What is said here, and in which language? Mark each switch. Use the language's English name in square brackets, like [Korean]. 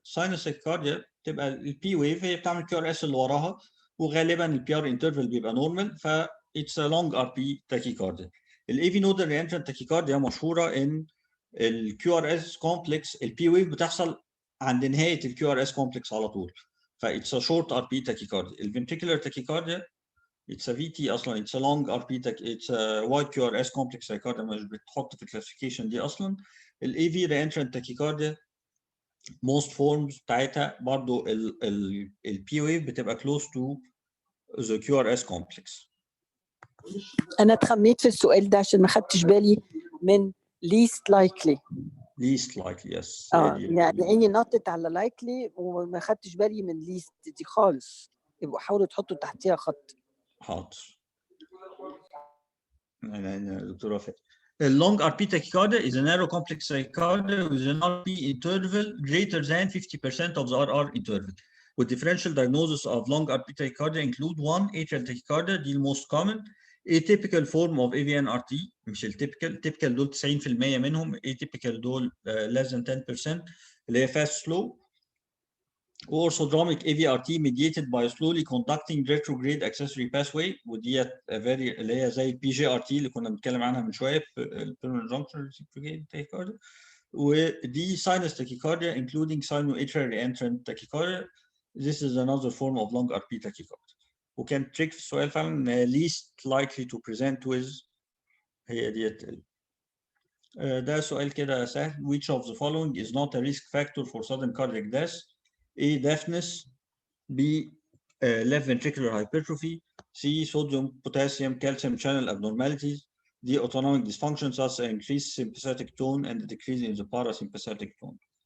[Arabic] Sinus tachycardia تبقى البي ويف هي بتعمل كيو ار اس اللي وراها، وغالبا البي ار انترفال بيبقى نورمال، ف [English] it's a long RP tachycardia. [Arabic] الاي نودال reentrant tachycardia مشهوره ان الكيو ار اس كومبلكس البي ويف بتحصل عند نهايه الكيو ار اس كومبلكس على طول، ف [English] it's a short RP tachycardia. الفنتريكولار tachycardia it's a VT اصلا، it's a long RP it's a wide QRS complex tachycardia [Arabic] مش بتحط في الكلاسيفيكيشن دي اصلا. [English] الاي V reentrant tachycardia most forms [Arabic] بتاعتها برضو البي ويف بتبقى [English] close to the QRS complex. [Arabic] انا اتخميت في السؤال ده عشان ما خدتش بالي من least likely. [English] least likely yes. [Arabic] يعني عيني نطت على likely وما خدتش بالي من least دي خالص. يبقوا حاولوا تحطوا تحتيها خط. حاضر. [English] Doctor وفاء. A long RP tachycardia is a narrow complex tachycardia with an RP interval greater than 50% of the RR interval. With differential diagnosis of long RP tachycardia include 1 atrial tachycardia, the most common, atypical form of AVNRT, مش التيبيكال، typical دول 90% منهم، atypical دول less than 10%، اللي هي fast slow. Orthodromic AVRT mediated by slowly conducting retrograde accessory pathway، وديت very اللي هي زي البي جي ار تي اللي كنا بنتكلم عنها من شويه في البيرمننت جانكشن reciprocating tachycardia. ودي sinus tachycardia including sinoatrial reentrant tachycardia. This is another form of long RP tachycardia. [Arabic] وكان تريك في السؤال فعلا least likely to present with هي ديت. ده سؤال كده سهل. [English] Which of the following is not a risk factor for sudden cardiac death? A. Deafness. B. Left ventricular hypertrophy. C. Sodium, potassium, calcium channel abnormalities. D. Autonomic dysfunction such as increased sympathetic tone and a decrease in the parasympathetic tone.